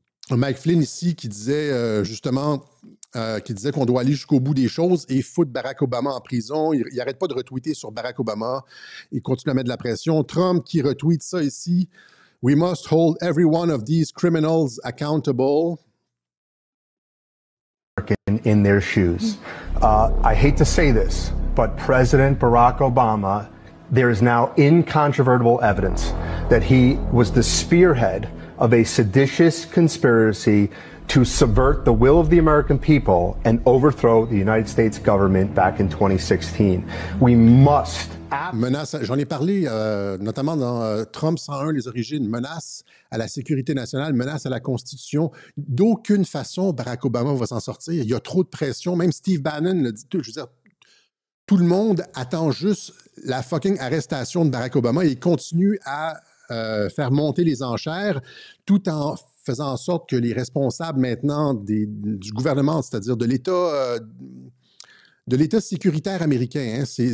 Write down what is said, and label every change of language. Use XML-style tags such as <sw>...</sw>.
<fr>Mike Flynn ici qui disait justement qui disait qu'on doit aller jusqu'au bout des choses et foutre Barack Obama en prison. Il n'arrête pas de retweeter sur Barack Obama. Il continue à mettre de la pression. Trump qui retweet ça ici.</fr> <en>We must hold every one of these criminals accountable. In their shoes. I hate to say this, but President Barack Obama, there is now incontrovertible evidence that he was the spearhead of a seditious conspiracy to subvert the will of the American people and overthrow the United States government back in 2016. We must...</en> <fr>Menace, j'en ai parlé notamment dans Trump 101, les origines, menace à la sécurité nationale, menace à la Constitution. D'aucune façon, Barack Obama va s'en sortir. Il y a trop de pression. Même Steve Bannon l'a dit. Je veux dire, tout le monde attend juste la fucking arrestation de Barack Obama et il continue à faire monter les enchères tout en faisant en sorte que les responsables maintenant du gouvernement, c'est-à-dire de l'État sécuritaire américain. Hein.</fr>